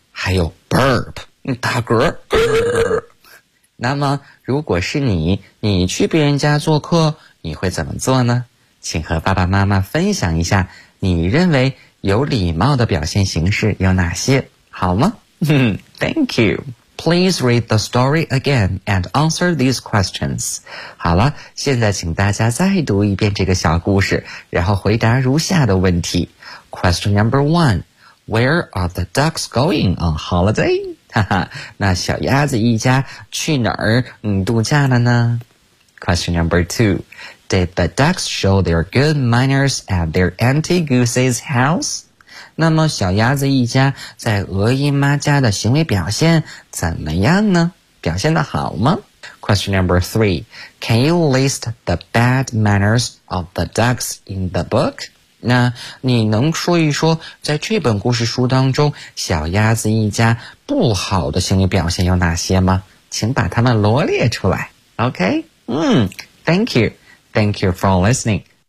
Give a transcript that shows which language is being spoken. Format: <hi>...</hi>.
<zh>还有 burp, 打嗝。那么如果是你去别人家做客，你会怎么做呢？请和爸爸妈妈分享一下你认为有礼貌的表现形式有哪些，好吗？</zh> <en>Thank you. Please read the story again and answer these questions.</en> <zh>好了，现在请大家再读一遍这个小故事，然后回答如下的问题。</zh> <en>Question number one, where are the ducks going on holiday?</en> <zh>哈哈，那小鸭子一家去哪儿度假了呢？</zh> <en>Question number two, did the ducks show their good manners at their Auntie Goose's house?</en> <zh>那么小鸭子一家在鹅姨妈家的行为表现怎么样呢？表现得好吗？</zh> <en>Question number three, can you list the bad manners of the ducks in the book?</en> <zh>那你能说一说在这本故事书当中小鸭子一家不好的行为表现有哪些吗？请把它们罗列出来。</zh> <en>OK? Thank you. Thank you for listening.</en>